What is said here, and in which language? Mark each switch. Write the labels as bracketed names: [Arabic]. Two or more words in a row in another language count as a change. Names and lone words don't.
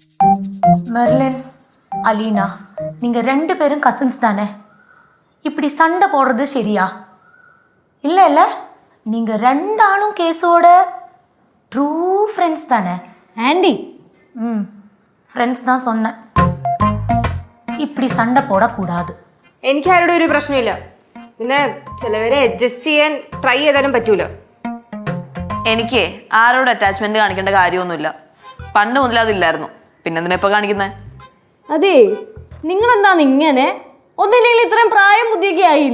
[Tamil] மெர்லின், அலீனா, நீங்க 2 பேரும் கசின்ஸ் தானே? இப்படி சண்டை போடுறது சரியா? இல்ல இல்ல, நீங்க 2 ஆளும் கேஸோட [English] true friends [Tamil] தானே? [Malayalam] ആന്റി [Tamil] ഫ്രണ്ട്സ് தான் சொன்னேன். இப்படி சண்டை போடக்கூடாது. [Malayalam] എനിക്ക് ആരുടെ ഒരു പ്രശ്നമില്ല. പിന്നെ ചിലവരെ അഡ്ജസ്റ്റ് ചെയ്യാൻ ട്രൈ ചെയ്താലും പറ്റൂല. എനിക്ക് ആരോട് അറ്റാച്ച്മെന്റ് കാണിക്കേണ്ട കാര്യമൊന്നുമില്ല. പണ്ട് മുതലേ അതില്ലായിരുന്നു. പിന്നെ എന്തിനാ ഇപ്പൊ കാണിക്കുന്നേ? അതെ, നിങ്ങളെന്താന്ന് ഇങ്ങനെ? ഒന്നില്ലെങ്കിൽ ഇത്രയും പ്രായം ബുദ്ധിയൊക്കെ ആയില്ലേ?